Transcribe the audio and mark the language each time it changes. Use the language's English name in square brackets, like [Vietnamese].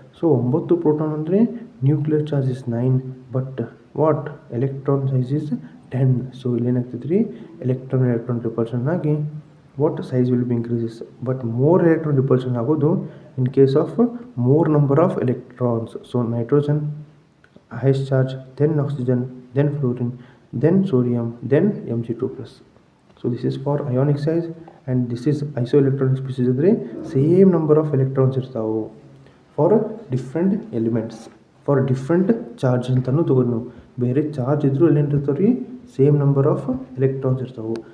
[English] So 9 proton ಅಂದರೆ nuclear charge is 9, but what electron size is 10. [Kannada] So ಇಲ್ಲೇನಾಗ್ತೈತೆ ರೀ, [English] Electron repulsion ಆಗಿ what size will be increases, but more electron repulsion ಆಗೋದು in case of more number of electrons. So nitrogen highest charge, then oxygen, then fluorine, then sodium, then Mg2+. So this is for ionic size, and this is isoelectronic species ಅಂದರೆ same number of electrons ಇರ್ತಾವೆ for different elements, for different charge [Kannada] ಅಂತಲೂ ತಗೋರಿ. ನಾವು ಬೇರೆ charge ಇದ್ದರೂ ಎಲ್ಲಿರ್ತಾವೆ ರೀ, [English] same number of electrons [Kannada] ಇರ್ತಾವೆ.